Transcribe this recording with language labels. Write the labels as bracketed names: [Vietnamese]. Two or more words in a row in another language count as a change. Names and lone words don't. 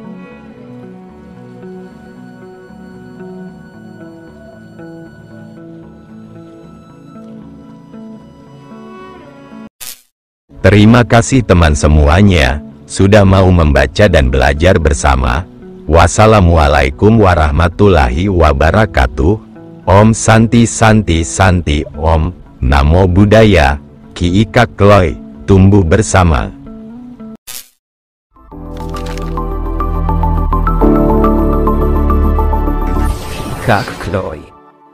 [Indonesian] Terima kasih teman semuanya, sudah mau membaca dan belajar bersama. [Arabic] والسلام عليكم ورحمة الله وبركاته. [Sanskrit] ॐ शान्तिः शान्तिः शान्तिः ॐ. [Pali] Namo Buddhaya. [Indonesian] Ki Ika Kloy. Tumbuh bersama. Ika Kloy.